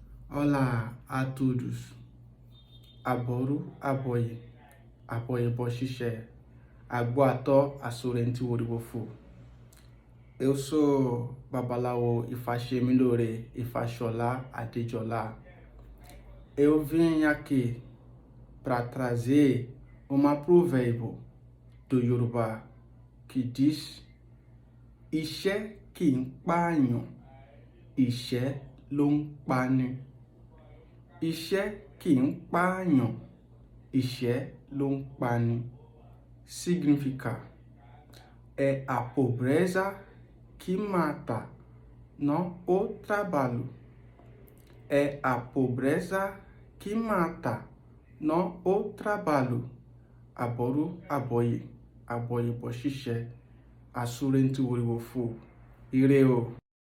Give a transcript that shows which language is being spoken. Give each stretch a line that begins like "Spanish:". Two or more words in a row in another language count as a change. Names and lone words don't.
Portuguese: Olá a todos.
Yoruba: Aboru, aboye bochiche, agboato asorenti woriwofo.
Portuguese: Eu sou Babalawo Ifashemilore Ifashola Adejola. Eu vim aqui para trazer uma provérbio do Yorùbá que diz:
Yoruba: iṣẹ́ kì í pààyàn, iṣẹ́ ló ń pani. Iṣẹ́ kì í pààyàn, iṣẹ́ ló ń pani.
Portuguese: Significa: é a pobreza que mata, não o trabalho. É a pobreza que mata, não o trabalho.
Yoruba: Aboru, aboye bochiche, asorenti woriwofo. Ire o.